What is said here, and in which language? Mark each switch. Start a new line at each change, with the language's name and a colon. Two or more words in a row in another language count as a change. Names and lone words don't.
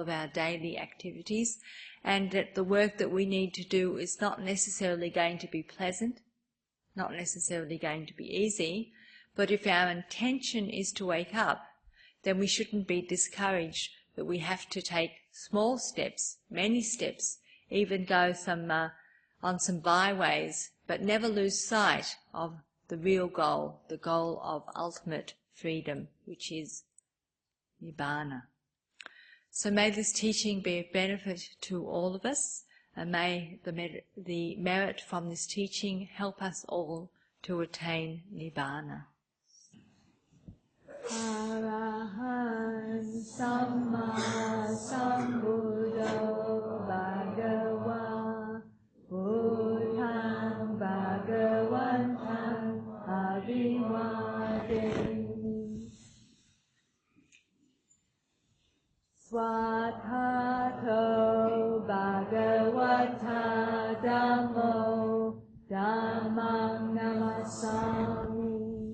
English: of our daily activities, and that the work that we need to do is not necessarily going to be pleasant, not necessarily going to be easy, but if our intention is to wake up, then we shouldn't be discouraged that we have to take small steps, many steps, even go on some byways, but never lose sight of the real goal, the goal of ultimate freedom, which is Nibbana. So may this teaching be of benefit to all of us, and may the merit from this teaching help us all to attain Nibbana.
Pali: Arahan Samma Sambuddho Bhagava Buddhaṃ Bhagavaṃ Abhivādami Swaṭṭhato Bhagavata Dhammo Dhammam Namasami